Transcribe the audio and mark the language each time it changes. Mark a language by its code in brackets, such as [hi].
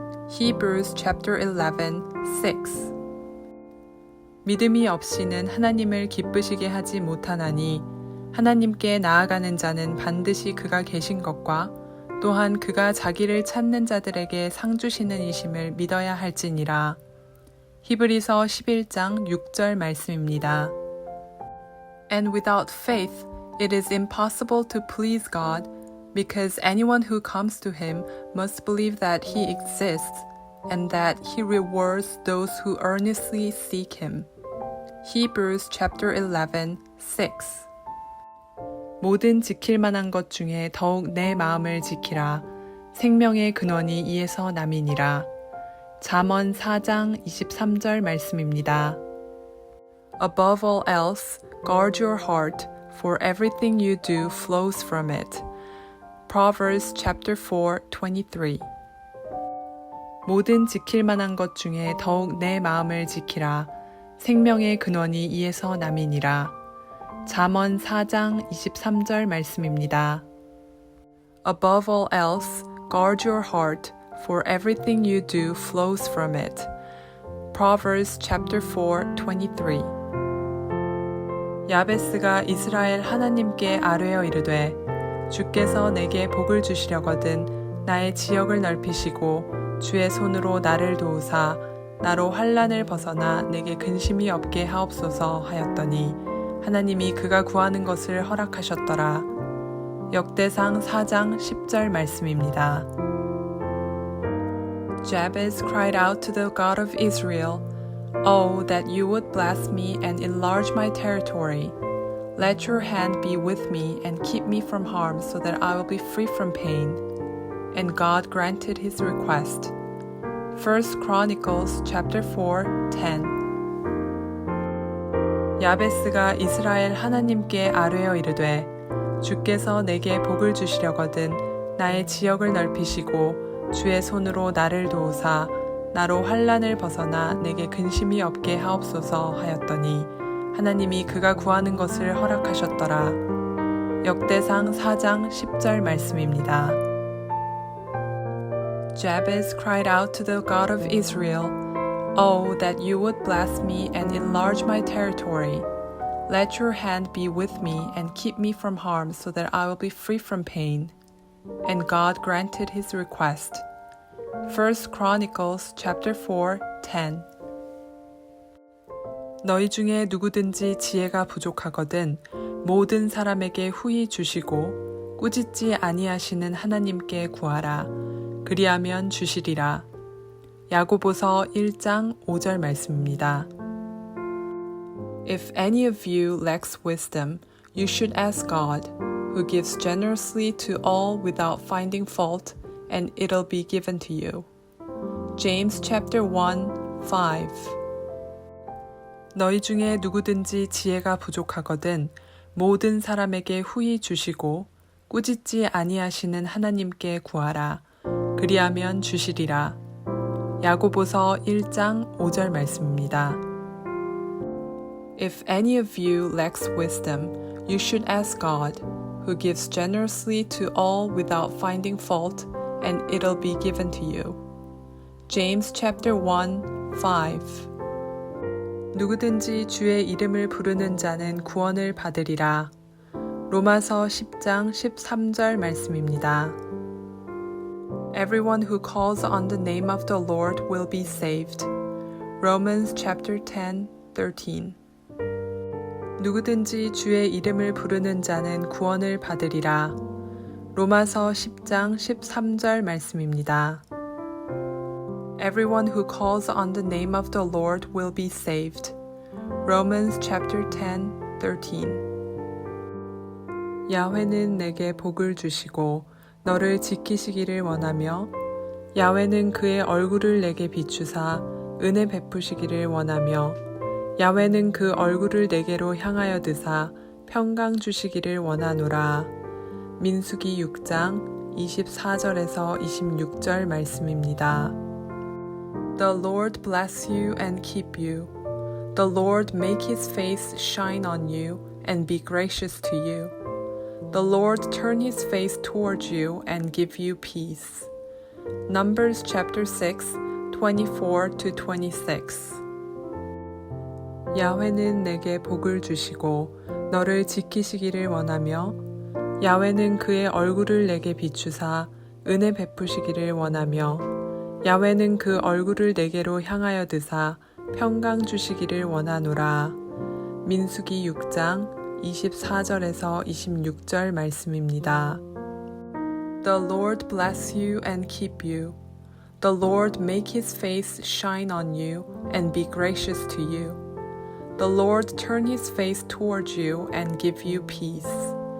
[en] Hebrews chapter 11, 6. [ko] 믿음이 없이는 하나님을 기쁘시게 하지 못하나니 하나님께 나아가는 자는 반드시 그가 계신 것과 또한 그가 자기를 찾는 자들에게 상 주시는 이심을 믿어야 할지니라. 히브리서 11장 6절 말씀입니다. [en] And without faith it is impossible to please God, because anyone who comes to him must believe that he exists and that he rewards those who earnestly seek him. Hebrews chapter 11, 6. [ko] 모든 지킬 만한 것 중에 더욱 내 마음을 지키라. 생명의 근원이 이에서 남이니라. 잠언 4장 23절 말씀입니다. [en] Above all else, guard your heart, for everything you do flows from it. Proverbs chapter 4, 23. [ko] 모든 지킬 만한 것 중에 더욱 내 마음을 지키라. 생명의 근원이 이에서 남이니라. 잠언 4장 23절 말씀입니다. [en] Above all else, guard your heart, for everything you do flows from it. Proverbs chapter 4, 23. [ko] 야베스가 이스라엘 하나님께 아뢰어 이르되 주께서 내게 복을 주시려거든 나의 지역을 넓히시고 주의 손으로 나를 도우사 나로 환난을 벗어나 내게 근심이 없게 하옵소서 하였더니 하나님이 그가 구하는 것을 허락하셨더라. 역대상 4장 10절 말씀입니다. [en] Jabez cried out to the God of Israel, "Oh, that you would bless me and enlarge my territory. Let your hand be with me and keep me from harm so that I will be free from pain." And God granted his request. 1 Chronicles chapter 4:10. [ko] 야베스가 이스라엘 하나님께 아뢰어 이르되 주께서 내게 복을 주시려거든 나의 지역을 넓히시고 주의 손으로 나를 도우사 나로 환난을 벗어나 내게 근심이 없게 하옵소서 하였더니 하나님이 그가 구하는 것을 허락하셨더라. 역대상 4장 10절 말씀입니다. [en] Jabez cried out to the God of Israel, "Oh, that you would bless me and enlarge my territory. Let your hand be with me and keep me from harm so that I will be free from pain." And God granted his request. 1 Chronicles chapter 4:10. [ko] 너희 중에 누구든지 지혜가 부족하거든 모든 사람에게 후히 주시고 꾸짖지 아니하시는 하나님께 구하라. 그리하면 주시리라. 야고보서 1장 5절 말씀입니다. [en] If any of you lacks wisdom, you should ask God, who gives generously to all without finding fault, and it'll be given to you. James chapter 1:5. [ko] 너희 중에 누구든지 지혜가 부족하거든 모든 사람에게 후히 주시고 꾸짖지 아니하시는 하나님께 구하라. 그리하면 주시리라. 야고보서 1장 5절 말씀입니다. [en] If any of you lacks wisdom, you should ask God, who gives generously to all without finding fault, and it'll be given to you. James chapter 1:5. [ko] 누구든지 주의 이름을 부르는 자는 구원을 받으리라. 로마서 10장 13절 말씀입니다. [en] Everyone who calls on the name of the Lord will be saved. Romans chapter 10:13. [ko] 누구든지 주의 이름을 부르는 자는 구원을 받으리라. 로마서 10장 13절 말씀입니다. [en] Everyone who calls on the name of the Lord will be saved. Romans chapter 10:13. [ko] 야훼는 내게 복을 주시고 너를 지키시기를 원하며 야훼는 그의 얼굴을 내게 비추사 은혜 베푸시기를 원하며 야훼는 그 얼굴을 내게로 향하여 드사 평강 주시기를 원하노라. 민수기 6장 24절에서 26절 말씀입니다. [en] The Lord bless you and keep you. The Lord make his face shine on you and be gracious to you. The Lord turn his face towards you and give you peace. Numbers chapter 6, 24-26. [ko] 야훼는 내게 복을 주시고 너를 지키시기를 원하며 야훼는 그의 얼굴을 내게 비추사 은혜 베푸시기를 원하며 야훼는 그 얼굴을 내게로 향하여 드사 평강 주시기를 원하노라. 민수기 6장 24절에서 26절 말씀입니다. [en] The Lord bless you and keep you. The Lord make his face shine on you and be gracious to you. The Lord turn his face towards you and give you peace.